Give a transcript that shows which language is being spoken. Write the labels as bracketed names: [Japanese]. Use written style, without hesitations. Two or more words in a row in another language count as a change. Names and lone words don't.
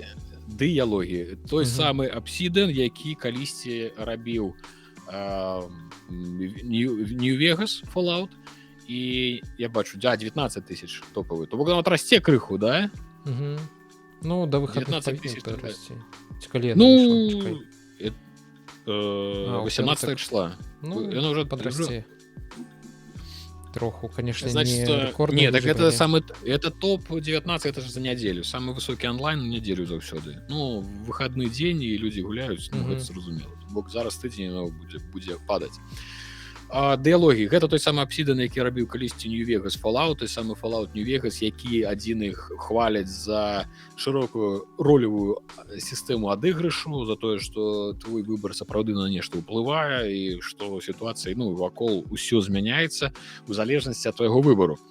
[Belarusian] Дыялогі. Той самы Obsidian, які калісьці рабіў New Vegas, Fallout, і я бачу, 19 000 топавы. То бок нават расце крыху, да? Да выхадных 19 000 расце. Калі [Russian] 18 числа. [Belarusian] Яно ўжо падрасце. троху, [Russian] конечно, Значит, не рекордны. не, так это самый, это топ-19, это же за неделю. Самый высокий онлайн на неделю заўсёды. [Belarusian] Ну, в выходны дзень, і людзі гуляюць, ну, гэта зразумела. Бо зараз тыдзень будзе падаць. Дыялогі, гэта той самы Obsidian, які рабіў калісьці New Vegas Fallout, той самы Fallout New Vegas, які адзін іх хваляць за шырокую ролевую сістэму адыгрышу, за тое, што твой выбар сапраўды на нешта ўплывае і што сітуацыя, ну, вакол усё змяняецца у залежнасці ад твайго выбару.